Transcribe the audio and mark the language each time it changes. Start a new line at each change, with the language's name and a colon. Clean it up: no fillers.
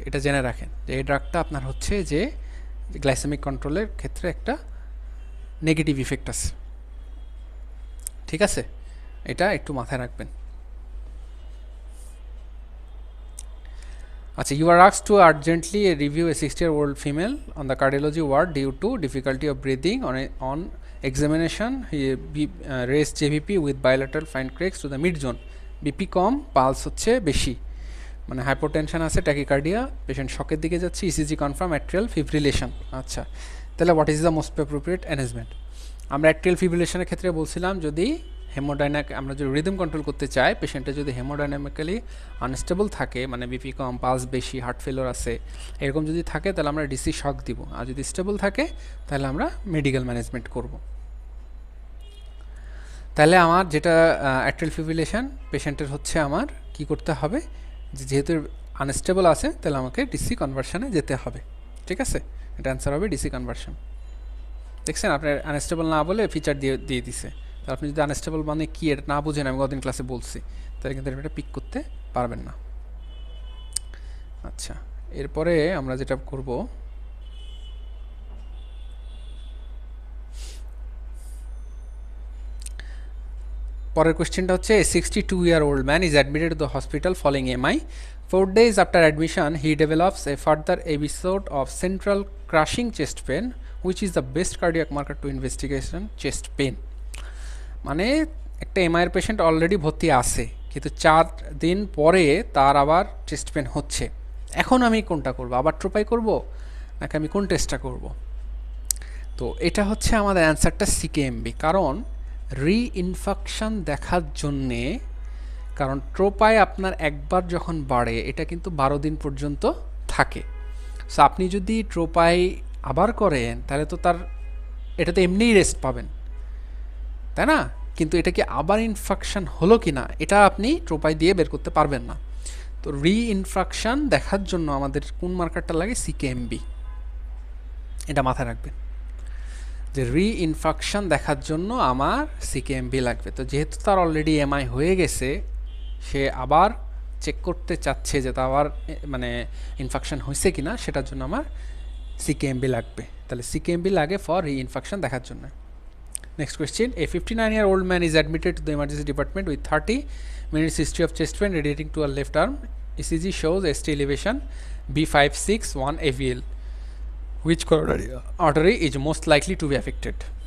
Bangla: এটা জেনে রাখেন যে এই ড্রাগটা আপনার হচ্ছে যে গ্লাইসেমিক কন্ট্রোলের ক্ষেত্রে একটা নেগেটিভ ইফেক্ট আছে, ঠিক আছে, এটা একটু মাথায় রাখবেন।
English: আচ্ছা, you are asked to urgently review a 60-year-old female on the cardiology ward due to difficulty of breathing. On examination, he raised JVP with bilateral fine cracks to the mid zone.
Bangla: BP com, pulse হচ্ছে বেশি, মানে hypotension আছে, tachycardia, patient শকের দিকে যাচ্ছে, ECG confirm, atrial fibrillation. আচ্ছা, তাহলে
English: What is the most appropriate arrangement?
Bangla: আমরা atrial ফিব্রিলেশনের ক্ষেত্রে বলছিলাম যদি আমরা যদি রিদম কন্ট্রোল করতে চাই, পেশেন্টটা যদি হেমোডাইনামিক্যালি আনস্টেবল থাকে, মানে বিপি কম, পালস বেশি, হার্ট ফেলোর আছে, এরকম যদি থাকে তাহলে আমরা ডিসি শক দিব, আর যদি স্টেবল থাকে তাহলে আমরা মেডিকেল ম্যানেজমেন্ট করব। তাহলে আমার যেটা অ্যাট্রিয়াল ফিব্রিলেশন পেশেন্টের হচ্ছে আমার কি করতে হবে, যেহেতু আনস্টেবল আছে তাহলে আমাকে ডিসি কনভার্সনে যেতে হবে, ঠিক আছে, এটা অ্যান্সার হবে ডিসি কনভার্সন। দেখছেন আপনার আনস্টেবল না বলে ফিচার দিয়ে দিছে, তো আপনি যদি আনস্টেবল মানে কি এটা না বুঝেন, আমি গতদিন ক্লাসে বলছি, তাহলে কিন্তু এটা পিক করতে পারবেন না। আচ্ছা, এরপরে আমরা যেটা করব, পরের কোয়েশ্চেনটা হচ্ছে
English: 62-year-old man is admitted to the hospital following MI. 4 days after admission, he develops a further episode of central crushing chest pain, which is the best cardiac marker to investigation chest pain.
Bangla: মানে একটা এমআইয়ের patient already ভর্তি আছে, কিন্তু 4 দিন পরে তার আবার chest pain হচ্ছে। এখন আমি কোনটা করব, আবার ট্রোপাই করব নাকি আমি কোন টেস্টটা করব? তো এটা হচ্ছে আমাদের অ্যান্সারটা সিকেএমবি, কারণ রিইনফেকশন দেখার জন্যে, কারণ ট্রোপাই আপনার একবার যখন বাড়ে এটা কিন্তু 12 দিন পর্যন্ত থাকে। সো আপনি যদি ট্রোপাই আবার করেন তাহলে তো তার এটাতে এমনিই রেস্ট পাবেন, তাই না? কিন্তু এটা কি আবার ইনফেকশন হলো কি না এটা আপনি ট্রোপাই দিয়ে বের করতে পারবেন না। তো রিইনফেকশন দেখার জন্য আমাদের কোন মার্কারটা লাগে? সিকেএমবি। এটা মাথায় রাখবেন যে রিইনফেকশন দেখার জন্য আমার সিকেএমবি লাগবে। তো যেহেতু তার অলরেডি এমআই হয়ে গেছে, সে আবার চেক করতে চাচ্ছে যে তা আবার মানে ইনফেকশন হয়েছে কিনা, সেটার জন্য আমার সিকেএমবি লাগবে। তাহলে সিকেএমবি লাগে ফর রিইনফেকশন দেখার জন্য।
English: Next question. A 59-year-old man is admitted to the emergency department with 30 minutes history of chest pain radiating to a left arm. ECG shows ST elevation B561 AVL. Which coronary artery is most likely to be affected?